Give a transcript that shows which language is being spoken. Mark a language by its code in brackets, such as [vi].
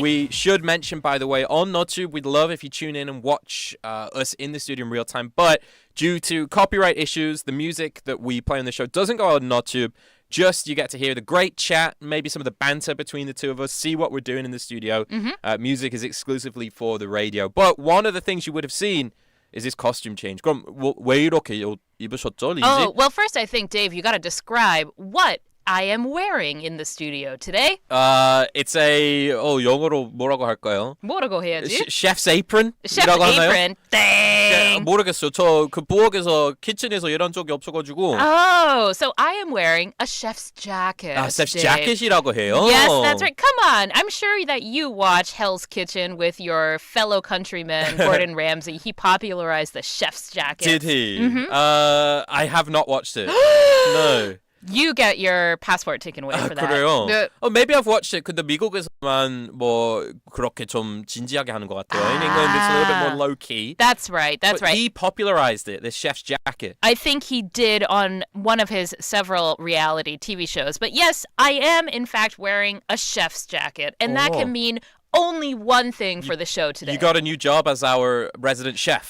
[en] We should mention, by the way, on NotTube, we'd love if you tune in and watch us in the studio in real time, but due to copyright issues, the music that we play on the show doesn't go on NotTube. Just you get to hear the great chat, maybe some of the banter between the two of us, see what we're doing in the studio. Music is exclusively for the radio. But one of the things you would have seen is this costume change. [ko] 그럼 왜 이렇게 입으셨죠, Lindsay? [en] Oh, well, first I think, Dave, you got to describe what I am wearing in the studio today. It's a [ko] 영어로 뭐라고 할까요? 뭐라고 해야지? [en] Chef's apron? Chef's apron. 땡. [ko] 모르겠어요. 저 그 부엌에서 키친에서 일한 적이 없어가지고. [en] Oh, so I am wearing a chef's jacket. chef's Dave. [ko] jacket이라고 해요? [en] Yes, that's right. Come on. I'm sure that you watch Hell's Kitchen with your fellow countryman, Gordon Ramsay. He popularized the chef's jacket. Did he? I have not watched it. No. You get your passport taken away for that. [ko] 그래요? [en] Maybe I've watched it. [ko] 근데 미국에서만 뭐 그렇게 좀 진지하게 하는 것 같아요. [en] In England, it's a little bit more low-key. That's right. That's but right. He popularized it, this chef's jacket. I think he did on one of his several reality TV shows. But yes, I am, in fact, wearing a chef's jacket. And that can mean only one thing for the show today. You got a new job as our resident chef.